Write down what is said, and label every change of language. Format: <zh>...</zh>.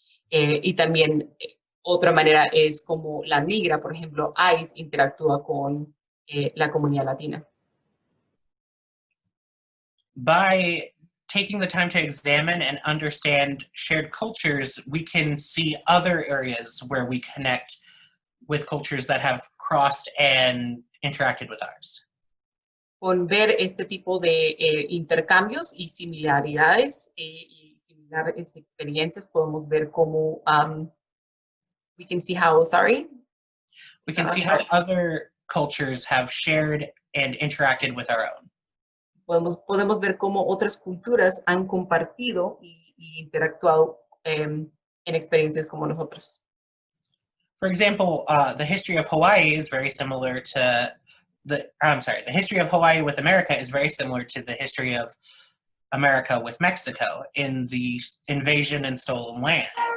<es>Y también otra manera es como la migra, por ejemplo, ICE interactúa con la comunidad latina.</es> <en>By taking the time to examine and understand shared cultures, we can see other areas where we connect with cultures that have crossed and interacted with ours.</en> <es>Con ver este tipo de intercambios y similaridades y similares experiencias, podemos ver cómo</es> <en>we can see how, sorry? We can see how other cultures have shared and interacted with our own.</en> <es>Podemos ver cómo otras culturas han compartido y interactuado en experiencias como nosotros.</es> <en>For example, the history of Hawaii is very similar to the history of Hawaii with America is very similar to the history of America with Mexico in the invasion and stolen lands.</en>